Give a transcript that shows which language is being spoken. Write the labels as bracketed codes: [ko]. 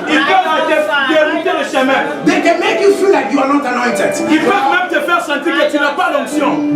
[fr] ils peuvent te dérouter le chemin. [en] They can make you feel like you are not anointed. [fr] Ils peuvent même te faire sentir que tu n'as pas l'onction.